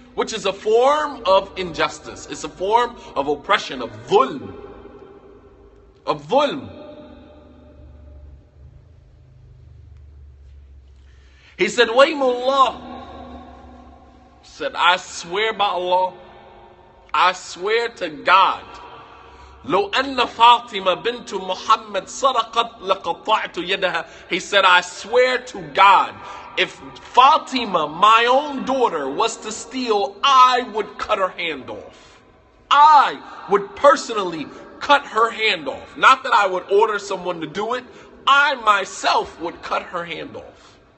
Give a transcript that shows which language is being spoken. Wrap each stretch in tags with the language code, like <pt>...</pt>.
<en>Which is a form of injustice. It's a form of oppression, of dhulm. Of dhulm. He said, Waymullah. Said, I swear by Allah, I swear to God,</en> <ar>لو أن فاطمة بنت محمد سرقت لقطعت يدها.</ar> <en>He said, I swear to God, if Fatima, my own daughter, was to steal, I would cut her hand off. I would personally cut her hand off. Not that I would order someone to do it. I myself would cut her hand off.</en>